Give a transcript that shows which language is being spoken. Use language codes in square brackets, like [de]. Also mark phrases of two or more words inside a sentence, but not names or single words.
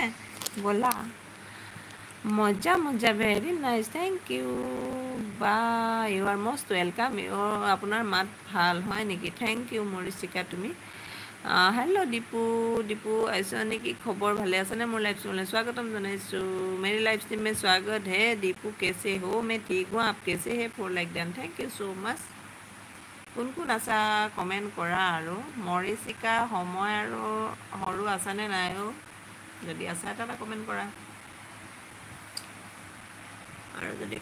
[as] ব'লা, মজা মজা, [en] very nice, thank you বা, you are most welcome. [as] আপোনাৰ মাত ভাল হয় নেকি? [en] thank you [as] মৰিচিকা তুমি। হেল্ল' দীপু, দীপু আহিছ নেকি? খবৰ ভালে আছেনে? মোৰ লাইভ ষ্ট্ৰীমলৈ স্বাগতম জনাইছোঁ। [hi] मेरी लाइव स्ट्रीम में स्वागत है। दीपू कैसे हो? मैं ठीक हूँ, आप कैसे है? [en] for like done, thank you so much. [as] কোন কোন আছা কমেণ্ট কৰা। আৰু মৰিচিকা, সময় আৰু সৰু আছানে নাই অ'? যদি আছা এটা কমেণ্ট কৰা। আৰু যদি